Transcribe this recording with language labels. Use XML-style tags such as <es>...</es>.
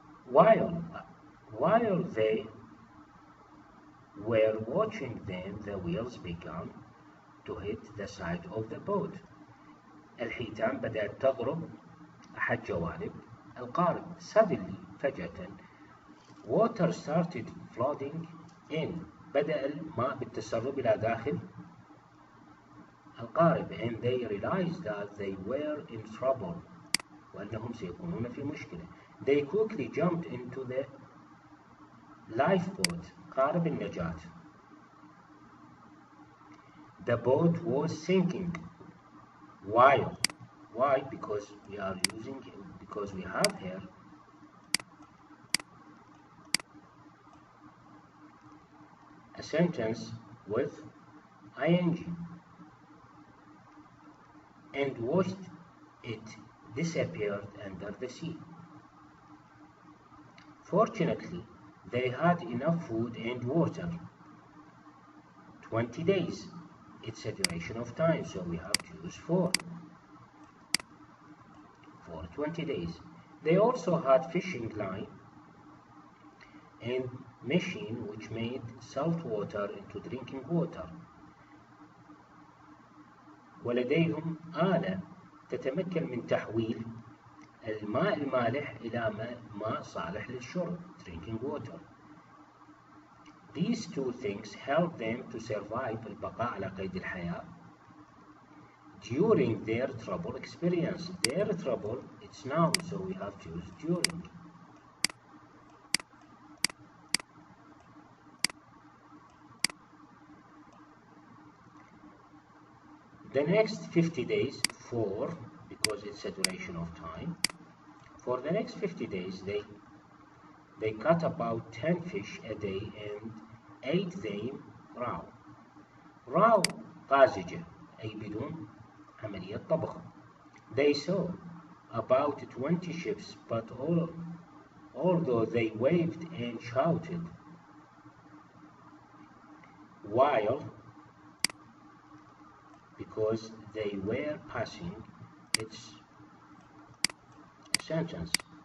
<en>While they were watching them, the wheels began to hit the side of the boat.</en> <ar>الحيتان بدأت تضرب أحد جوانب القارب.</ar> <en>Suddenly, فجأة, water started flooding in.</en> <ar>بدأ الماء بالتسرب إلى داخل القارب.</ar> <en>And they realized that they were in trouble.</en> <ar>وأنهم سيكونون في مشكلة.</ar> <en>They quickly jumped into the lifeboat.</en> <ar>قارب النجاة.</ar> <en>The boat was sinking. Why? Because we have here a sentence with ing. And watched it disappeared under the sea. Fortunately, they had enough food and water. 20 days. It's a duration of time, so we have to use for 20 days. They also had fishing line and machine which made salt water into drinking water.</en> <ar>ولديهم آلة تتمكن من تحويل الماء المالح إلى ماء صالح للشرب,</ar> <en>drinking water. These two things help them to survive,</en> <ar>البقاء على قيد الحياة,</ar> <en>during their trouble experience. Their trouble, it's noun, so we have to use during. The next 50 days, for, because it's a duration of time, for the next 50 days they caught about 10 fish a day and ate them raw.</en> <ar>Raw طازجة أي بدون عملية طبخ.</ar> <en>They saw about 20 ships, but although they waved and shouted while, because they were passing, it's sentence.</en>